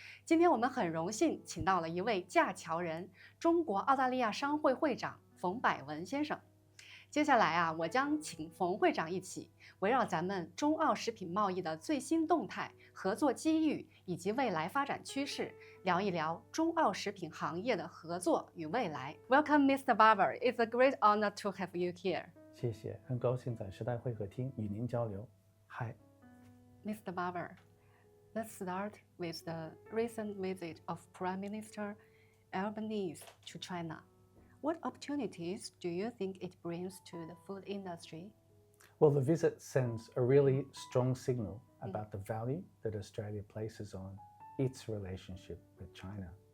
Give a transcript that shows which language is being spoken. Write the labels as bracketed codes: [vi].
[zh] 今天我们很荣幸请到了一位架桥人——中国澳大利亚商会会长冯栢文先生。接下来我将请冯会长一起围绕咱们中澳食品贸易的最新动态、合作机遇以及未来发展趋势，聊一聊中澳食品行业的合作与未来。 [en] Welcome, Mr. Barber. It's a great honor to have you here. [zh] 谢谢，很高兴在时代会客厅与您交流。 [en] Hi, Mr. Barber, let's start with the recent visit of Prime Minister Albanese to China. What opportunities do you think it brings to the food industry? Well, the visit sends a really strong signal about the value that Australia places on its relationship with China.